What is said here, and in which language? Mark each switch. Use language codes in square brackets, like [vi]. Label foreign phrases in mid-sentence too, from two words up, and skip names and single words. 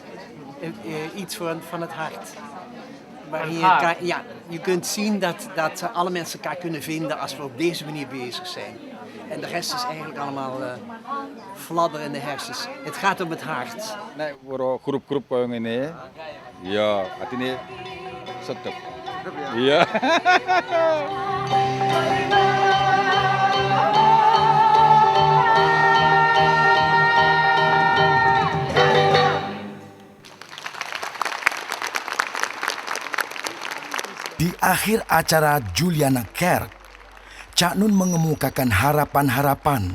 [nl] Iets van het hart. Waar je kunt zien dat alle mensen elkaar kunnen vinden als we op deze manier bezig zijn. En de rest is eigenlijk allemaal fladder in de hersens. Het gaat om het hart. Nee, voor groep [id] yang ini. [nl] Ja, [id] artinya sedap. [nl] Ja. [id] Di akhir acara Julianakerk, Cak Nun mengemukakan harapan-harapan